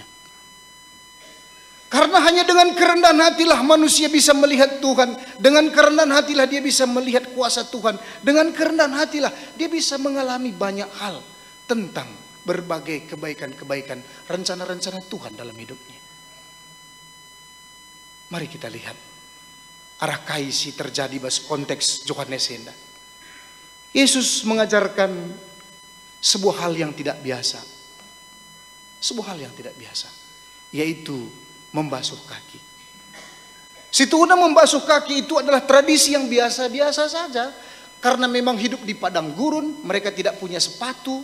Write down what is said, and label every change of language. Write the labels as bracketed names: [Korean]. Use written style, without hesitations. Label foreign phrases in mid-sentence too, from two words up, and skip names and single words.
[Indonesian] Karena hanya dengan kerendahan hatilah manusia bisa melihat Tuhan. Dengan kerendahan hatilah dia bisa melihat kuasa Tuhan. Dengan kerendahan hatilah dia bisa mengalami banyak hal tentang berbagai kebaikan-kebaikan, rencana-rencana Tuhan dalam hidupnya. Mari kita lihat arah [Batak Karo] kaisi terjadi bas konteks Yohanes Enda. [Indonesian] Yesus mengajarkan sebuah hal yang tidak biasa. Sebuah hal yang tidak biasa, yaitu membasuh kaki. Situna membasuh kaki itu adalah tradisi yang biasa-biasa saja. Karena memang hidup di padang gurun, mereka tidak punya sepatu.